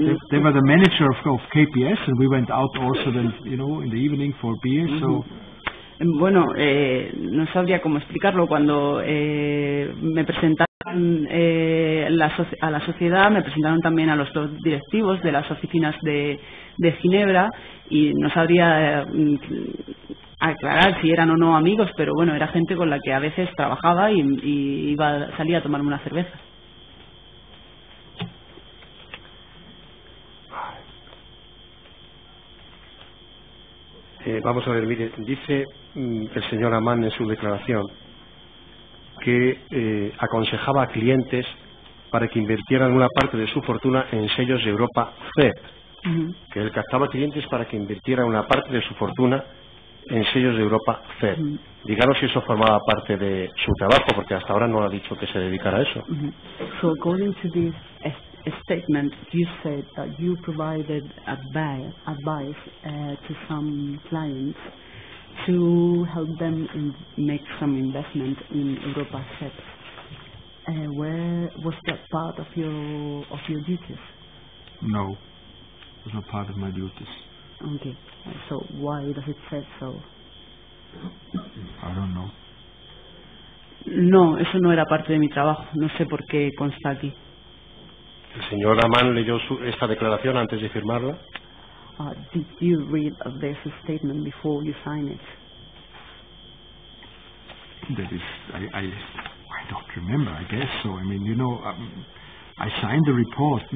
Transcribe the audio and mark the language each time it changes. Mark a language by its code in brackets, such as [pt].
[en] they were the manager of KPS, and we went out also then, in the evening for beer. So. [es] Bueno, no sabría cómo explicarlo. Cuando me presentaron a la sociedad, me presentaron también a los dos directivos de las oficinas de Ginebra, y no sabría aclarar si eran o no amigos, pero bueno, era gente con la que a veces trabajaba y salía a tomarme una cerveza. Vamos a ver, mire, dice el señor Amann en su declaración que aconsejaba a clientes para que invirtieran una parte de su fortuna en sellos de Europa CEP, que él captaba clientes para que invirtieran una parte de su fortuna en sellos de Europa CEP. Díganos si eso formaba parte de su trabajo, porque hasta ahora no ha dicho que se dedicara a eso. [en] So according to this statement, you said that you provided advice to some clients to help them make some investment in Europa CEP. Where was that part of your duties? No, it was not part of my duties. Okay, so why does it say so? I don't know. [es] No, eso no era parte de mi trabajo. No sé por qué consta aquí. ¿El señor Amann leyó esta declaración antes de firmarla? [en] Did you read this statement before you sign it? That is, I don't remember. I guess so. I mean, I signed the report.